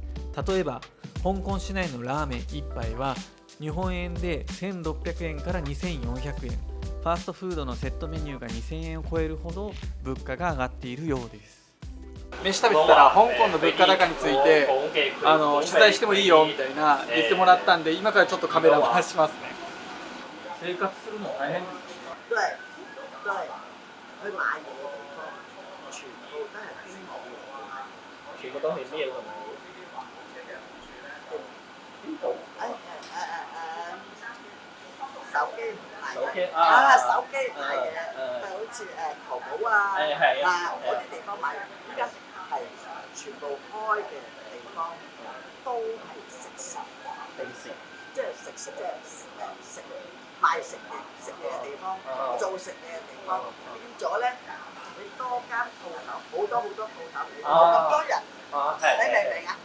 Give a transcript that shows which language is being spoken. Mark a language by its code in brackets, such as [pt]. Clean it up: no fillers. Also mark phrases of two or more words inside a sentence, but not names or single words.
[ja] 例えば香港市内のラーメン1杯は日本円で1600円から2400円、ファーストフードのセットメニューが2000円を超えるほど物価が上がっているようです。飯食べてたら香港の物価高について取材してもいいよみたいな言ってもらったんで、今からちょっとカメラ回しますね。生活するの大変です。 [yue] 對對，去買嘢嘅地方，全部都係邊冇嘅。全部都係咩咯？邊度？手機唔係手機手機買嘢，好似淘寶啊，嗰啲地方買，依家係全部開嘅地方都係食肆，即係食賣食嘢嘅地方，做食嘢嘅地方，變咗咧，你多間鋪頭，好多鋪頭，冇咁多人，你明唔明啊？